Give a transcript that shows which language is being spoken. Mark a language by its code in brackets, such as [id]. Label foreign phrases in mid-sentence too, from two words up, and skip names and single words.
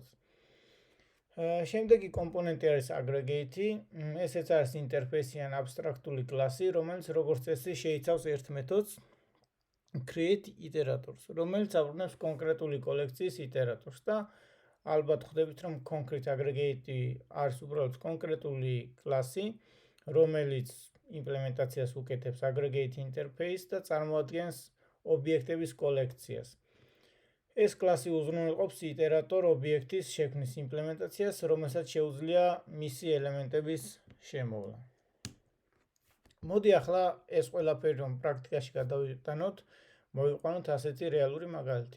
[ka] შემდეგი კომპონენტი არის aggregate, ესეც არის ინტერფეისი ან აბსტრაქტული კლასი, რომელიც როგორც წესი შეიცავს ერთ მეთოდს [en] create iterators, [ka] რომელიც აბრუნებს კონკრეტული კოლექციის იტერატორს და ალბათ ხვდებით, რომ [en] concrete aggregate [ka] არის უბრალოდ კონკრეტული კლასი, რომელიც იმპლემენტაციას უკეთებს [en] aggregate interface [ka] და წარმოადგენს ობიექტების კოლექციას. ეს კლასი უზრუნველყოფს იტერატორ ობიექტის შექმნის იმპლემენტაციას, რომელსაც შეუძლია მისი ელემენტების შემოვლა. მოდი ახლა ეს ყველაფერი რომ პრაქტიკაში გადავიტანოთ, მოვიყვანოთ ასეთი რეალური მაგალითი.